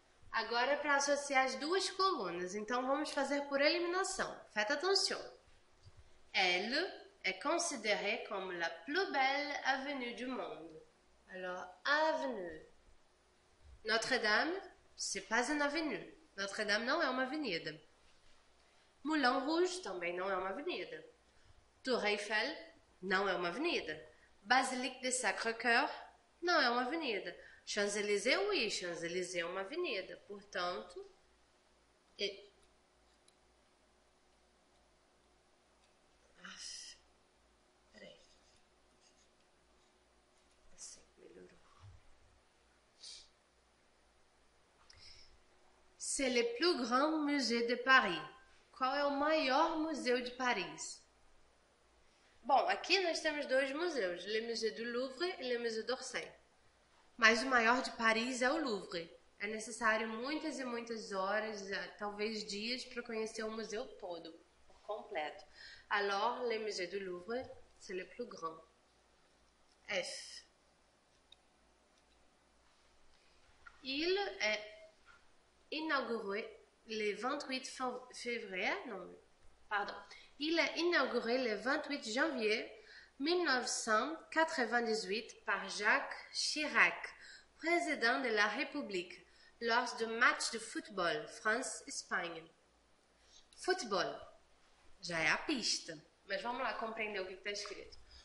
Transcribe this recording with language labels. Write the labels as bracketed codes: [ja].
[pt] Agora é para associar as duas colunas, então vamos fazer por eliminação. [fr] Faites attention. Elle est considérée comme la plus belle avenue du monde. Alors, avenue. Notre-Dame, c'est pas une avenue. [pt] Notre-Dame não é uma avenida. Moulin Rouge também não é uma avenida. Tour Eiffel não é uma avenida. Basilique de Sacré-Cœur não é uma avenida. Champs-Élysées, [fr] oui, [pt] Champs-Élysées é uma avenida. Portanto, peraí. Assim, melhorou. [fr] C'est le plus grand musée de Paris. [pt] Qual é o maior museu de Paris? Bom, aqui nós temos dois museus, Le Musée du Louvre e Le Musée d'Orsay. Mas o maior de Paris é o Louvre. É necessário muitas e muitas horas, talvez dias, para conhecer o museu todo, por completo. [fr] Alors, Le Musée du Louvre, c'est le plus grand. F. Il est inauguré le 28 février, non, pardon. Il est inauguré le 28 janvier 1998 par Jacques Chirac, président de la République, lors du match de football France-Espanha. [pt] Futebol, já é a pista, mas vamos lá compreender o que está escrito.